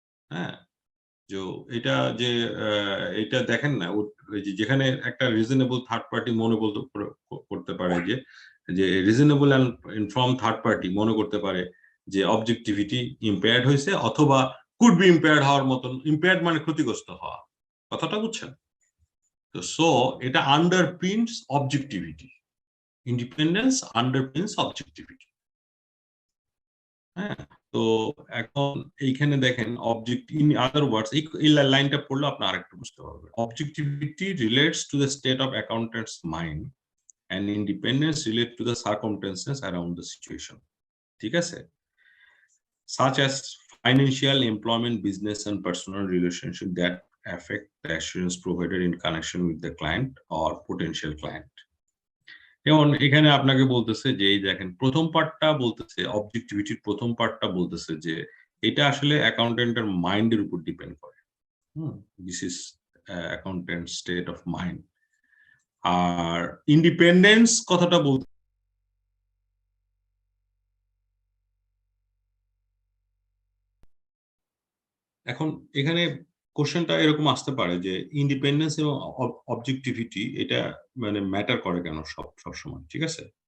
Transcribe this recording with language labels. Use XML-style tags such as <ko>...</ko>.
<bn>হ্যাঁ, যে এটা যে এটা দেখেন না, ওই যে যেখানে একটা রিজনেবল থার্ড পার্টি মনে করতে পারে যে reasonable and from third party মনে করতে পারে যে অবজেক্টিভিটি ইম্পেয়ার্ড হয়েছে, অথবা</bn> <en>could be impaired</en> <bn>হওয়ার মতন, ইম্পেয়ার্ড মানে ক্ষতিগ্রস্ত হওয়া, কথাটা বুঝছেন তো।</bn> <en>So এটা underpins objectivity, independence underpins objectivity.</en> <bn>হ্যাঁ, তো এখন এইখানে দেখেন অবজেক্ট,</bn> <en>in other words,</en> <bn>এই লাইনটা পড়লে আপনি আরেকটু বুঝতে পারবেন।</bn> <en>Objectivity relates to the state of accountant's mind and independence relate to the circumstances around the situation.</en> <bn>ঠিক আছে,</bn> <en>such as financial, employment, business and personal relationship that affect the assurance provided in connection with the client or potential client.</en> <bn>যেমন এখানে আপনাকে বলতেছে যে এই দেখেন প্রথম পার্টটা বলতেছে, অবজেক্টিভিটির প্রথম পার্টটা বলতেছে যে এটা আসলে অ্যাকাউন্টেন্টের মাইন্ডের উপর ডিপেন্ড করে।</bn> <en>This is accountant state of mind.</en> <bn>আর independence কথাটা বলতে এখন এখানে কোশ্চেনটা এরকম আসতে পারে যে ইন্ডিপেন্ডেন্স এবং অবজেক্টিভিটি এটা মানে ম্যাটার করে কেন সবসময়, ঠিক আছে?</bn>